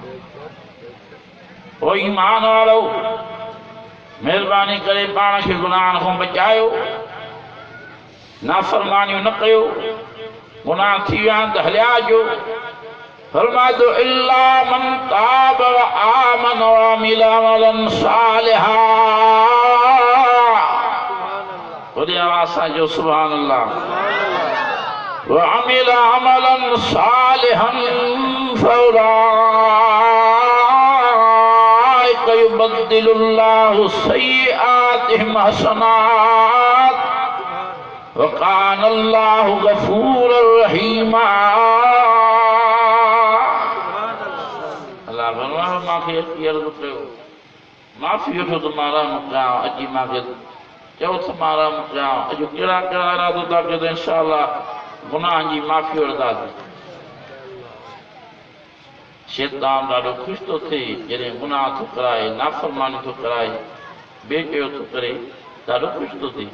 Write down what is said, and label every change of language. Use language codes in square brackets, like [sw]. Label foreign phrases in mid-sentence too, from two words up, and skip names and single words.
[sd] ओ ईमान वारो महिरबानी करे पाण खे गुनाहनि खां बचायो नाफ़रमानियूं न कयो गुनाह थी विया आहिनि त हलिया अचो फरमाए थो [ar] إلا من تاب وآمن وعمل عملا صالحا [sd] वॾी आवाज़ सां जो [ar] سبحان الله وعمل عملا صالحا فأولئك يبدل الله سيئاتهم حسنات وكان الله غفورا رحيما [sd] अल्लाह फरमाए मांखे अची अर्ज़ कयो माफ़ी वठो त मां रहम कयां अची मांखे चओ त मां रहम कयां अॼु कहिड़ा कहिड़ा इरादो था कयो त [ar] إن شاء الله [sd] गुनाहनि जी माफ़ी वठंदासीं शैतान ॾाढो ख़ुशि थो थिए जॾहिं गुनाह थो कराए नाफ़रमानी थो कराए बेचयो थो करे ॾाढो ख़ुशि थो थिए